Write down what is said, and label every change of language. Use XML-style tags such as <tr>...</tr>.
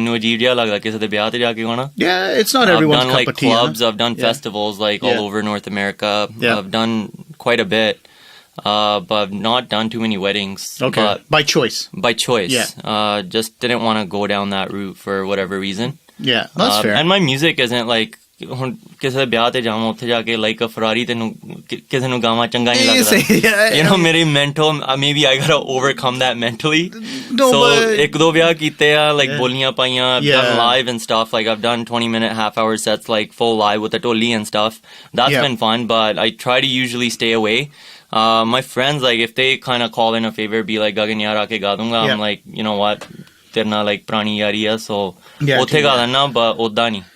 <pa>Mainu ajeeb jiha lagda kise de biyah te ja ke gona.</pa> <en>Yeah, it's not everyone's cup of tea. I've done like clubs, I've done festivals like all over North America. I've done quite a bit. But I've not done too many weddings. Okay. By choice. By choice. Yeah. Just didn't want to go down that route for whatever reason. Yeah, that's fair. And my music isn't like</en> <pa>ਕਿਸੇ ਵਿਆਹ ਤੇ ਜਾਵਾਂ ਉੱਥੇ ਜਾ ਕੇ like Ferrari ਤੈਨੂੰ ਕਿਸੇ ਨੂੰ ਗਾਵਾਂ ਚੰਗਾ ਨਹੀਂ ਲੱਗਦਾ.</pa> <en>You know, ਮੇਰੇ mental, maybe I gotta overcome that mentally.</en> <pa>So ਇੱਕ ਦੋ ਵਿਆਹ ਕੀਤੇ ਆ, like ਬੋਲੀਆਂ ਪਾਈਆਂ.</pa> <en>I've done live and stuff. Like I've done 20-minute half-hour sets, like full live with a toli and stuff. That's been fun, but I try to usually stay away. My friends, like if they kind of call in a favor, be like, Gagan</en> <pa>yaar aake ga dunga.</pa> <en>I'm like, you know what,</en> <pa>tere na like purani yaari hai, so uthe ga dena, but odda nahi.</pa>